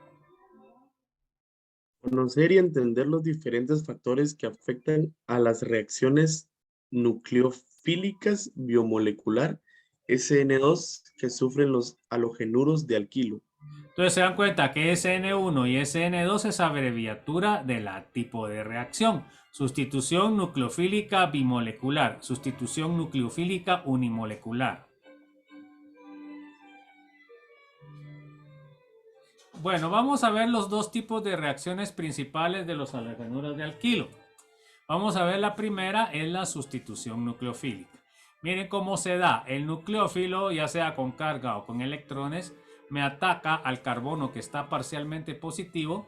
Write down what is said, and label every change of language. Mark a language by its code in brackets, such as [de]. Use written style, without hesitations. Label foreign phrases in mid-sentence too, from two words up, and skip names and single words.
[es] Conocer y entender los diferentes factores que afectan a las reacciones nucleofílicas biomolecular SN2 que sufren los halogenuros de alquilo. Entonces se dan cuenta que SN1 y SN2 es abreviatura de la tipo de reacción. Sustitución nucleofílica bimolecular, sustitución nucleofílica unimolecular. Bueno, vamos a ver los 2 tipos de reacciones principales de los halogenuros de alquilo. Vamos a ver la primera, es la sustitución nucleofílica. Miren cómo se da. El nucleófilo, ya sea con carga o con electrones, me ataca al carbono que está parcialmente positivo.